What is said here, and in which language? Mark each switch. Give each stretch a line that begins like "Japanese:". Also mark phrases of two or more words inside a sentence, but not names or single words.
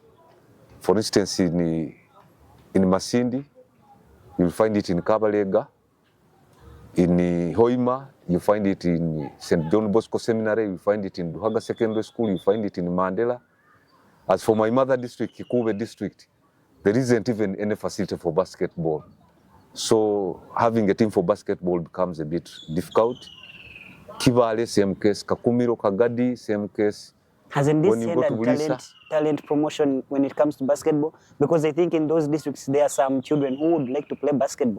English: For instance, in Masindi, you'll find it in Kabalega. In Hoima, you find it in St. John Bosco Seminary, you find it in Duhaga Secondary School, you find it in Mandela. As for my mother district, Kikube district, there isn't even any facility for basketball. So having a team for basketball becomes a bit difficult. Kivale, same case. Kakumiro, Kagadi, same case. Hasn't this When you go to hindered Bulisa, talent promotion when it comes to basketball? Because I think in those districts there are some children who would like to play basketball.